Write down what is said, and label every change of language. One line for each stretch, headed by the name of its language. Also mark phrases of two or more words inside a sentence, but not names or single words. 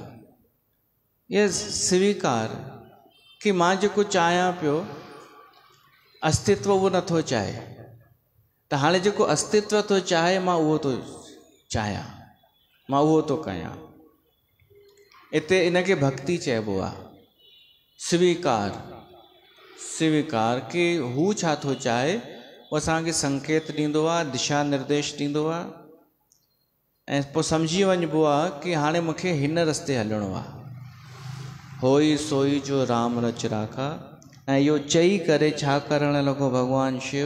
Sindhi: इहा स्वीकार कि मां जेको चाहियां पियो, अस्तित्व उहो नथो चाहे, त हाणे जेको अस्तित्व थो चाहे मां उहो थो चाहियां, मां उहो थो कयां। हिते इनखे भक्ति चइबो आहे। स्वीकार, स्वीकार कि हू छा थो चाहे, उहो असांखे संकेत ॾींदो आहे, दिशा निर्देश ॾींदो आहे, ऐं पोइ सम्झी वञिबो आहे कि हाणे मूंखे हिन रस्ते हलणो आहे।
Awadhi: होई सोई जो राम रच राखा।
Sindhi: ऐं इहो चई करे छा करणु लॻो भॻवानु शिव?